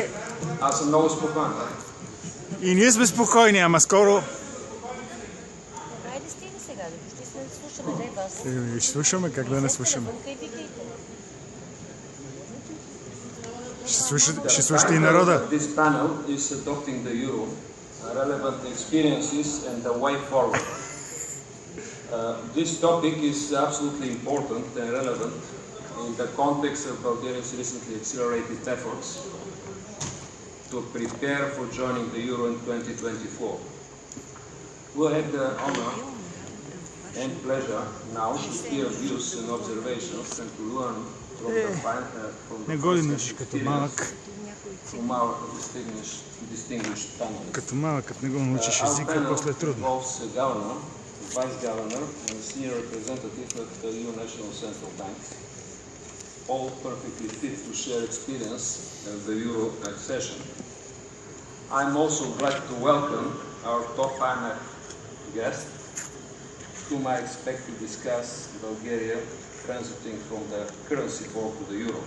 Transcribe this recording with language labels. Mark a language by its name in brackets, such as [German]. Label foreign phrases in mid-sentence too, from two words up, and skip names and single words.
[Bulgarian] Аз съм много спокоен. И ние сме спокойни, ама скоро... Хайде стига сега, да ще се слушаме, дай вас. Ще слушаме, как да не слушаме. Ще слушате и народа. [English] This panel is adopting the euro, relevant experiences and the way forward. This topic is absolutely important and relevant in the context of Bulgaria's recently accelerated efforts to prepare for joining the euro in 2024. We'll have the honor and pleasure now to hear views and observations and to learn from the experience from our distinguished panelists. [Bulgarian] Като малък, като не го научиш езика, после е трудно. [English] Vice Governor and Senior Representative at the EU National Central Bank, all perfectly fit to share experience of the Euro accession. I'm also glad to welcome our top IMF guest, whom I expect to discuss Bulgaria transiting from the currency board to the Euro.